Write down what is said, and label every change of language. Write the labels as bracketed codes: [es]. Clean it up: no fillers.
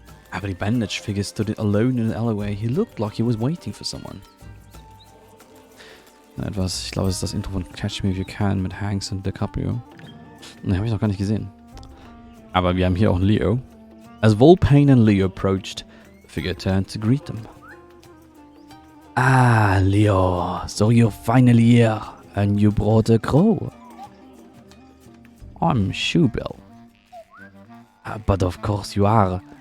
[de] Aber die [en] bandage figure stood alone in an alleyway. He looked like he was waiting for someone. [de] Etwas, ich glaube, es ist das Intro von Catch Me If You Can mit Hanks und DiCaprio. Ne, habe ich noch gar nicht gesehen. Aber wir haben hier auch einen Leo. [en] As Volpain and Leo approached, the figure turned to greet them. Ah, Leo, so you're finally here, and you brought a crow. I'm Shoebill. But of course you are.